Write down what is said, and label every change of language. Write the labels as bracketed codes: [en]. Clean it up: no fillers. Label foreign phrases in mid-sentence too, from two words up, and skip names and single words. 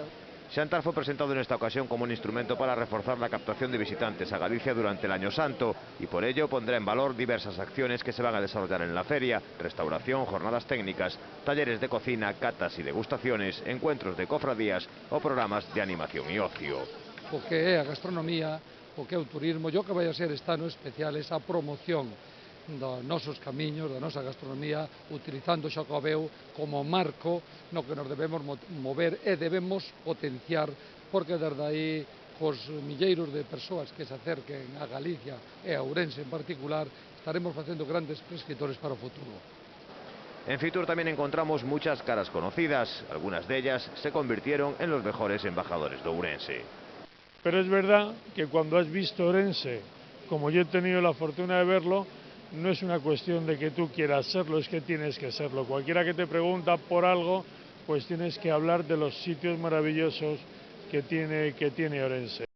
[es] Xantar fue presentado en esta ocasión como un instrumento para reforzar la captación de visitantes a Galicia durante el Año Santo, y por ello pondrá en valor diversas acciones que se van a desarrollar en la feria: restauración, jornadas técnicas, talleres de cocina, catas y degustaciones, encuentros de cofradías o programas de animación y ocio. [gl] O que é a gastronomía, o que é o turismo, e o que vai a ser este ano especial esa promoción dos nosos camiños, da nosa gastronomía, utilizando o Xacobeo como marco no que nos debemos mover e debemos potenciar, porque desde aí, cos milleiros de persoas que se acerquen a Galicia e a Ourense en particular, estaremos facendo grandes prescriptores para o futuro. [es] En Fitur también encontramos muchas caras conocidas. Algunas de ellas se convirtieron en los mejores embajadores de Ourense. Pero es verdad que cuando has visto Ourense, como yo he tenido la fortuna de verlo, no es una cuestión de que tú quieras serlo, es que tienes que serlo. Cualquiera que te pregunta por algo, pues tienes que hablar de los sitios maravillosos que tiene Ourense.